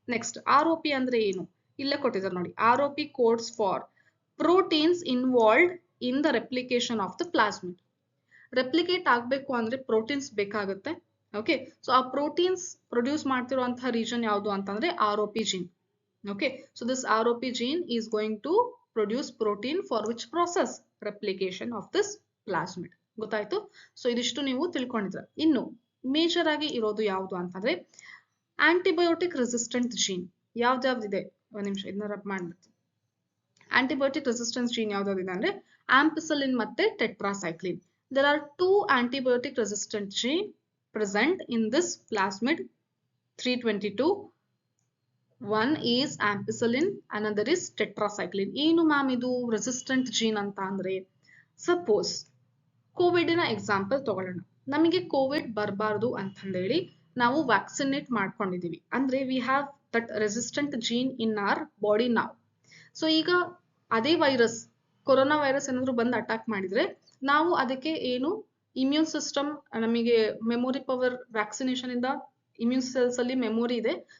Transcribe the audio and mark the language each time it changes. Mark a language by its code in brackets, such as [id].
[kn] Next ROP ಅಂದ್ರೆ ಏನು, ಇಲ್ಲೇ ಕೊಟ್ಟಿದ್ದಾರೆ ನೋಡಿ. [en] ROP codes for proteins involved in the replication of the plasmid. [kn] Replicate ಆಗ್ಬೇಕು ಅಂದ್ರೆ ಪ್ರೋಟೀನ್ಸ್ ಬೇಕಾಗುತ್ತೆ. ಓಕೆ, ಸೊ ಆ ಪ್ರೋಟೀನ್ಸ್ ಪ್ರೊಡ್ಯೂಸ್ ಮಾಡ್ತಿರುವಂತಹ ರೀಜನ್ ಯಾವುದು ಅಂತಂದ್ರೆ ROP gene. [en] Okay, so this ROP gene is going to produce protein for which process, replication of this plasmid. [kn] ಗೊತ್ತಾಯ್ತು. So ಇದಿಷ್ಟು ನೀವು ತಿಳ್ಕೊಂಡಿದ್ರೆ. ಇನ್ನು ಮೇಜರ್ ಆಗಿ ಇರೋದು ಯಾವುದು ಅಂತಂದ್ರೆ ಆಂಟಿಬಯೋಟಿಕ್ ರೆಸಿಸ್ಟೆಂಟ್ ಜೀನ್. ಯಾವ್ದಾವ್ದಿದೆ, ಒಂದ್ ನಿಮಿಷ ಇದನ್ನ ರಬ್ ಮಾಡ್ಬಿಡ್ತೀನಿ. ಆಂಟಿಬಯೋಟಿಕ್ ರೆಸಿಸ್ಟೆನ್ಸ್ ಜೀನ್ ಯಾವ್ದಾವ್ದಿದೆ ಅಂದ್ರೆ ಆಂಪಿಸಿಲಿನ್ ಮತ್ತೆ tetracycline. [en] There are two antibiotic resistant gene present in this plasmid 322. One is ampicillin, another is tetracycline. [kn] ಏನು ಮ್ಯಾಮ್ ಇದು ರೆಸಿಸ್ಟೆಂಟ್ ಜೀನ್ ಅಂತ ಅಂದ್ರೆ, ಸಪೋಸ್ ಕೋವಿಡ್ ಎಕ್ಸಾಂಪಲ್ ತಗೊಳ್ಳೋಣ. ನಮಗೆ ಕೋವಿಡ್ ಬರಬಾರ್ದು ಅಂತಂದೇಳಿ ನಾವು ವ್ಯಾಕ್ಸಿನೇಟ್ ಮಾಡ್ಕೊಂಡಿದೀವಿ ಅಂದ್ರೆ [en] we have that resistant gene in our body [kn] ನಾವ್. ಸೊ ಈಗ ಅದೇ ವೈರಸ್, ಕೊರೋನಾ ವೈರಸ್ ಏನಾದ್ರು ಬಂದು ಅಟ್ಯಾಕ್ ಮಾಡಿದ್ರೆ ನಾವು ಅದಕ್ಕೆ ಏನು ಇಮ್ಯೂನ್ ಸಿಸ್ಟಮ್, ನಮಗೆ ಮೆಮೊರಿ ಪವರ್, ವ್ಯಾಕ್ಸಿನೇಷನ್ ಇಂದ ಇಮ್ಯೂನ್ ಸೆಲ್ಸ್ ಅಲ್ಲಿ ಮೆಮೊರಿ ಇದೆ.